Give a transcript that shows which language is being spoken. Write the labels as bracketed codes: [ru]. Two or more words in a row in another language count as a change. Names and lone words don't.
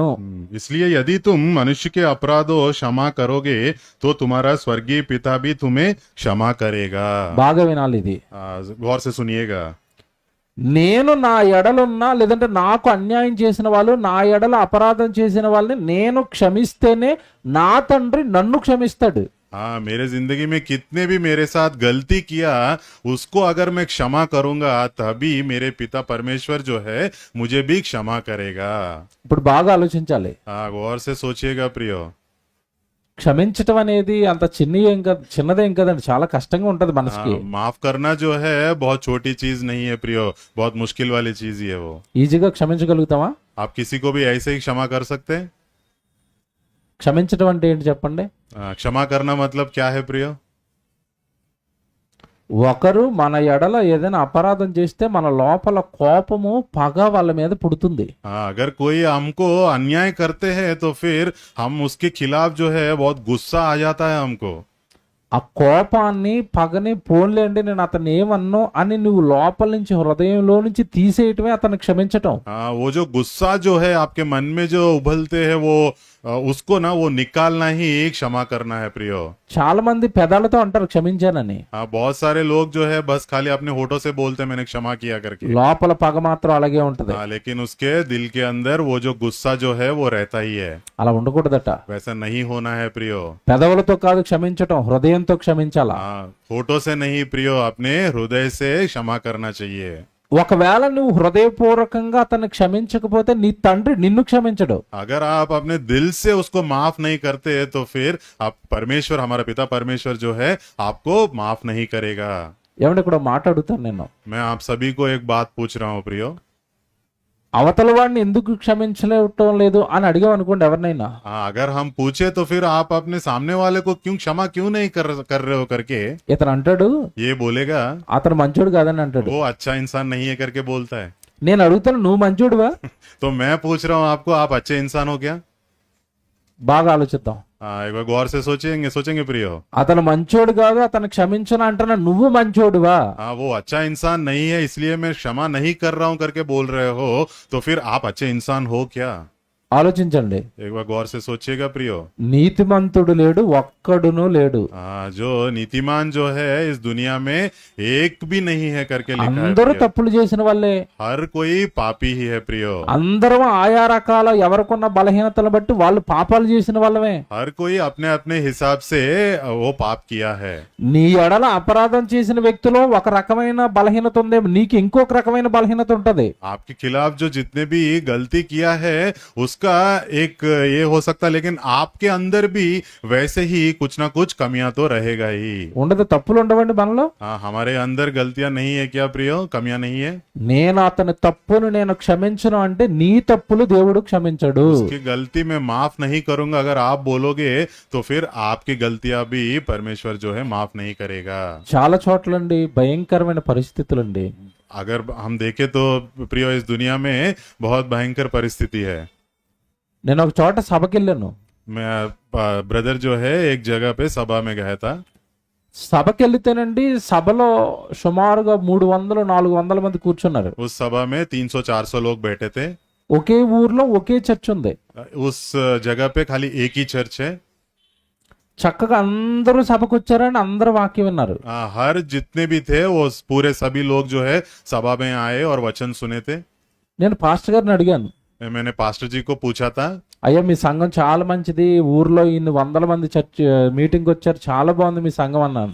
[hi] इसलिए यदि तुम मनुष्य के अपराधों क्षमा करोगे तो तुम्हारा स्वर्गीय पिता भी तुम्हें क्षमा करेगा। [te] బాగా వినాలి ఇది. [hi] गौर से सुनिएगा। [te] నేను నా ఎడలున్నా లేదంటే నాకు అన్యాయం చేసిన వాళ్ళు, నా ఎడల అపరాధం చేసిన వాళ్ళని నేను క్షమిస్తేనే నా తండ్రి నన్ను క్షమిస్తాడు. [hi] मेरे जिंदगी में कितने भी मेरे साथ गलती किया उसको अगर मैं क्षमा करूंगा तभी मेरे पिता परमेश्वर जो है मुझे भी क्षमा करेगा। [te] ఇప్పుడు బాగా ఆలోచించాలి. [hi] गौर से सोचिएगा प्रियो। [te] క్షమించటం అనేది అంత చిన్నదేం కదండి, చాలా కష్టంగా ఉంటది మనసుకి. [hi] माफ करना जो है बहुत छोटी चीज नहीं है प्रियो, बहुत मुश्किल वाली चीज ही है वो। [te] ఈజీగా క్షమించగలుగుతామా? [hi] आप किसी को भी ऐसे ही क्षमा कर सकते हैं? [te] క్షమించడం అంటే ఏంటి చెప్పండి? [hi] क्षमा करना मतलब क्या है प्रियो? [te] ఒకరు మన ఎడల ఏదైనా అపరాధం చేస్తే మన లోపల కోపము పగ వాళ్ళ మీద పుడుతుంది. [hi] अगर कोई हमको अन्याय करते हैं तो फिर हम उसके खिलाफ जो है बहुत गुस्सा आ जाता है हमको। [te] ఆ కోపాన్ని పగని పోన్లేండి నేను అతన్ని ఏమన్ను అని నువ్వు లోపల నుంచి హృదయంలో నుంచి తీసేయటమే అతన్ని క్షమించటం. [hi] वो जो गुस्सा जो है आपके मन में जो उबलते हैं वो उसको ना वो निकालना ही क्षमा करना है प्रियो। [te] చాలా మంది పెదాలతో అంటారు క్షమించానని, [hi] बहुत सारे लोग जो है बस खाली अपने होठों से बोलते हैं मैंने क्षमा किया करके, [te] లోపల పగ మాత్రం అలాగే ఉంటది. [hi] लेकिन उसके दिल के अंदर वो जो गुस्सा जो है वो रहता ही है। [te] అలా ఉండకూడదట. [hi] वैसा नहीं होना है प्रियो। [te] పెదవులతో కాదు క్షమించటం, హృదయంతో క్షమించాలా. [hi] होठों से नहीं प्रियो, अपने हृदय से क्षमा करना चाहिए। [te] ఒకవేళ నువ్వు హృదయపూర్వకంగా అతన్ని క్షమించకపోతే నీ తండ్రి నిన్ను క్షమించడు. [hi] अगर आप अपने दिल से उसको माफ नहीं करते तो फिर आप परमेश्वर हमारा पिता परमेश्वर जो है आपको माफ नहीं करेगा। [te] ఏమంటే ఇక్కడ మాట అడుగుతాను నేను. [hi] मैं आप सभी को एक बात पूछ रहा हूँ प्रियो। [te] అవతల వాడిని ఎందుకు క్షమించలేవటం లేదు అని అడిగాం అనుకోండి ఎవరినైనా, [hi] हाँ, अगर हम पूछे तो फिर आप अपने सामने वाले को क्यों क्षमा क्यों नहीं कर रहे हो करके [te] ఇతను అంటాడు [hi] ये बोलेगा [te] అతను మంచోడు కాదని అంటాడు. [hi] वो अच्छा इंसान नहीं है करके बोलता है। [te] నేను అడుగుతాను నువ్వు మంచోడువా? [hi] तो मैं पूछ रहा हूँ आपको, आप अच्छे इंसान हो क्या? [te] బాగా ఆలోచిద్దాం. [hi] हाँ, एक बार गौर से सोचेंगे प्रियो। [te] అతను మంచోడు కాదు అతను క్షమించను అంటున్నా, నువ్వు మంచోడువా? [hi] हाँ, वो अच्छा इंसान नहीं है इसलिए मैं क्षमा नहीं कर रहा हूँ करके बोल रहे हो, तो फिर आप अच्छे इंसान हो क्या? [te] ఆలోచించండి. [hi] एक बार गौर से सोचिएगा प्रियो। [te] నీతిమంతుడు లేడు, ఒక్కడును లేడు. [hi] हाँ, जो नीतिमान जो है इस दुनिया में एक भी नहीं है करके लिखा है [te] అందరూ [hi] प्रियो। [te] తప్పులు చేసిన వాళ్ళే. [hi] हर कोई पापी ही है प्रियो। [te] అందరం ఆయా రకాల ఎవరికున్న బలహీనతలు బట్టి వాళ్ళు పాపాలు చేసిన వాళ్ళమే. [hi] हर कोई अपने अपने हिसाब से वो पाप किया है। [te] నీ ఎడల అపరాధం చేసిన వ్యక్తిలో ఒక రకమైన బలహీనత ఉంది, నీకు ఇంకొక రకమైన బలహీనత ఉంటది. [hi] आपके खिलाफ जो जितने भी गलती किया है उसका एक ये हो सकता है, लेकिन आपके अंदर भी वैसे ही कुछ ना कुछ कमियां तो रहेगा ही। [te] ఉండదు, తప్పులు ఉండవండి మనలో. [hi] हाँ, हमारे अंदर गलतियां नहीं है क्या प्रियो? कमियां नहीं है? [te] నేను అతని తప్పును నేను క్షమించను అంటే నీ తప్పులు దేవుడు క్షమించడు. [hi] उसकी गलती मैं माफ नहीं करूंगा अगर आप बोलोगे तो फिर आपकी गलतियां भी परमेश्वर जो है माफ नहीं करेगा। [te] చాలా చోట్లండి భయంకరమైన పరిస్థితులండి. [hi] अगर हम देखें तो प्रियो इस दुनिया में बहुत भयंकर परिस्थिति है। [te] నేను ఒక చోట సభకి వెళ్ళాను. [hi] मैं ब्रदर जो है एक जगह पे सभा में गया था। [te] సభకి వెళ్తేనండి సభలో సుమారుగా 300-400 మంది కూర్చున్నారు. [hi] उस सभा में 300-400 लोग बैठे थे। [te] ఒకే ఊర్లో ఒకే చర్చ్ ఉంది. [hi] उस जगह पे खाली एक ही चर्च है। [te] చక్కగా అందరూ సభకు వచ్చారని అందరూ వాక్యం విన్నారు. [hi] हर जितने भी थे वो पूरे सभी लोग जो है सभा में आए और वचन सुने थे। [te] నేను పాస్టర్ గారిని అడిగాను, [hi] मैंने पास्टर जी को पूछा था, [te] అయ్యా మీ సంఘం చాలా మంచిది, ఊర్లో ఇన్ని 100 మంది [en] church meeting [te] వచ్చారు, చాలా బాగుంది మీ సంఘం అన్నాను.